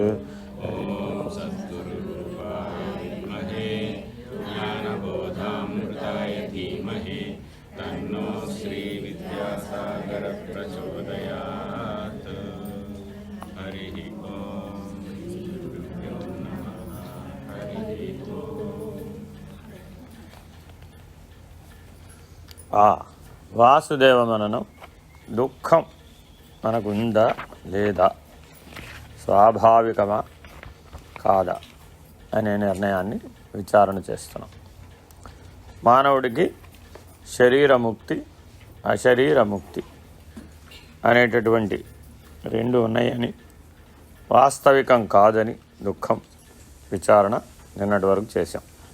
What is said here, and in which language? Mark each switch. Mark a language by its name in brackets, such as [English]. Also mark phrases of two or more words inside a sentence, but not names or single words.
[Sanskrit] ज्ञानबोधामृताय धीमहि तन्नो श्रीविद्यासागरः प्रचोदयात्। हरिः ओम। गुरुभ्यो नमः। हरिः ओम। [Telugu] వాసుదేవమననం దుఃఖం మనకుందా లేదా, స్వాభావికమా కాదా అనే నిర్ణయాన్ని విచారణ చేస్తున్నాం. మానవుడికి శరీరముక్తి అశరీరముక్తి అనేటటువంటి రెండు ఉన్నాయని, వాస్తవికం కాదని దుఃఖం విచారణ నిన్నటి వరకు చేశాం.